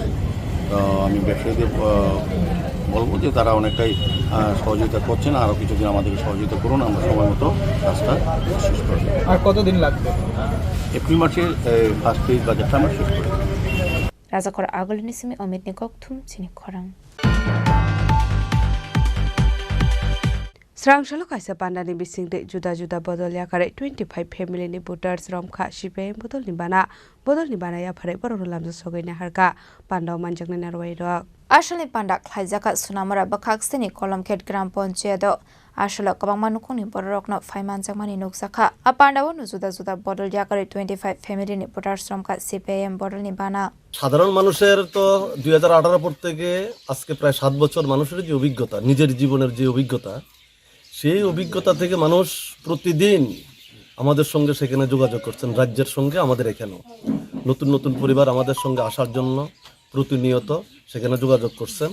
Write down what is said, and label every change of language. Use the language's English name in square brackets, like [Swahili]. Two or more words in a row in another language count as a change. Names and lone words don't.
[Bangla] তো আমি ব্যবসায়ীদের বলবো যে তারা অনেকটাই সহযোগিতা করছেন, আরও কিছুদিন আমাদেরকে সহযোগিতা করুন, আমরা সময় মতো কাজটা শেষ করব। আর কতদিন লাগবে? এপ্রিল মাসের [English] first phase [Bangla] বাজারটা আমরা শেষ করব। [Kok Borok] রাজাকর আগলনি সিমি অমিতনি ককথুম চিনি খরাং Srangshalo kaisa pandani bisingde juda-juda bodol yakare 25 family ni voters romkha CPM bodol ni bana ya phare boro lamja sogaina harka pandau manjakni narwai rok আসলে পান্ডা খাইজাকা সুনামরা বাখাকসিনি কলমখেট গ্রাম পঞ্চায়েত আসলে কবাং মানুকনি বড়রকন ফাইমান জামানি নুকসাখা আ পান্ডাও জুদা জুদা বদল ইয়াকারে 25 ফ্যামিলি নি ভোটার শ্রমকা সিপিএম বদল নি বানা [Bangla] সাধারণ মানুষের তো 2018 পর থেকে আজকে প্রায় 7 বছর মানুষের যে অভিজ্ঞতা, নিজের জীবনের যে অভিজ্ঞতা, সেই অভিজ্ঞতা থেকে মানুষ প্রতিদিন আমাদের সঙ্গে সেখানে যোগাযোগ করছেন, রাজ্যের সঙ্গে আমাদের এখানেও নতুন নতুন পরিবার আমাদের সঙ্গে আসার জন্য প্রতিনিয়ত সেখানে যোগাযোগ করছেন।